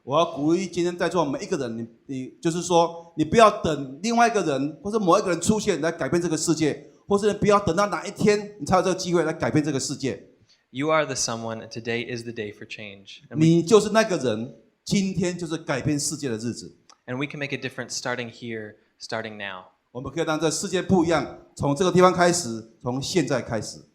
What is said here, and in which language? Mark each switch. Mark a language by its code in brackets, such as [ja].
[zh] 我要鼓励今天在座每一个人，你就是说，你不要等另外一个人或者某一个人出现来改变这个世界，或是不要等到哪一天你才有这个机会来改变这个世界。 [en] You are the someone, and today is the day for change. [zh] 你就是那个人，今天就是改变世界的日子。 [en] And we can make a difference starting here, starting now. [zh] 我们可以让这世界不一样，从这个地方开始，从现在开始。